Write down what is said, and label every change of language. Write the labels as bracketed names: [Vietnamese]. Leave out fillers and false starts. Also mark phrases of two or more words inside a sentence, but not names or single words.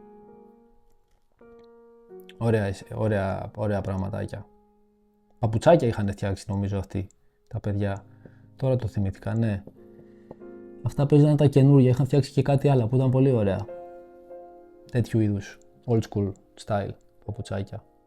[Greek] Ωραία πραγματάκια. Παπουτσάκια είχαν φτιάξει, νομίζω, αυτοί τα παιδιά. Τώρα το θυμήθηκα, ναι. Αυτά παίζανε τα καινούργια, είχαν φτιάξει και κάτι άλλο που ήταν πολύ ωραία. Τέτοιου είδους, [English] old school style [Greek] παπουτσάκια.